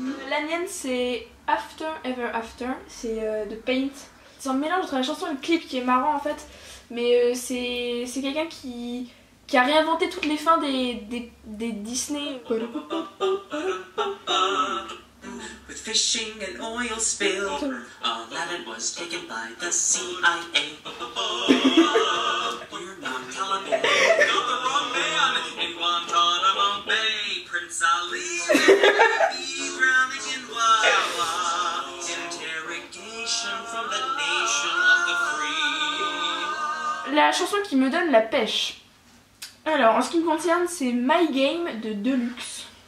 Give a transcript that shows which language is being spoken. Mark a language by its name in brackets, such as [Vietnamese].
[French] La mienne c'est After Ever After, c'est de Paint. C'est un mélange entre la chanson et le clip qui est marrant en fait, mais c'est quelqu'un qui a réinventé toutes les fins des Disney. [English] With fishing and oil spill, Aladdin was taken by the CIA. You're not Taliban, you're the wrong man in Guantanamo Bay. Prince Ali, he's drowning in lava. Interrogation from the nation of the free. [French] La chanson qui me donne la pêche. Alors, en ce qui me concerne, c'est My Game de Deluxe.